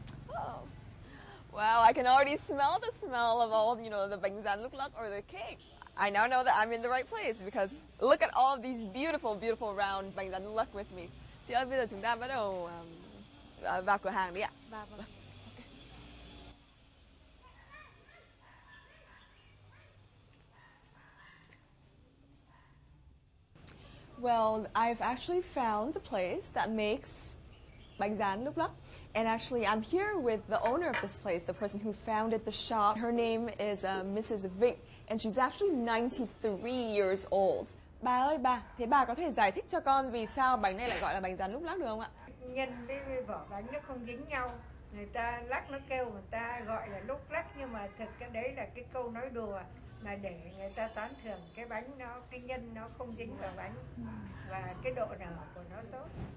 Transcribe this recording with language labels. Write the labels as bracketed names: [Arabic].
[English] Oh, wow, I can already smell the smell of all, the bánh rán lúc lắc or the cake. I now know that I'm in the right place because look at all of these beautiful, beautiful round bánh rán lúc lắc with me. [Vietnamese] Chị ơi, bây giờ chúng ta bắt đầu vào cửa hàng đi ạ. Vâng. [English] Well, I've actually found the place that makes bánh rán lúc lắc. And actually, I'm here with the owner of this place, the person who founded the shop. Her name is Mrs. Vịnh, and she's actually 93 years old. [Vietnamese] Bà ơi, thế bà có thể giải thích cho con vì sao bánh này lại gọi là bánh rán lúc lắc được không ạ? Nhân với vỏ bánh nó không dính nhau. Người ta lắc nó kêu người ta gọi là lúc lắc, nhưng mà thực cái đấy là cái câu nói đùa mà để người ta tán thưởng cái bánh cái nhân nó không dính vào bánh và cái độ nở của nó tốt.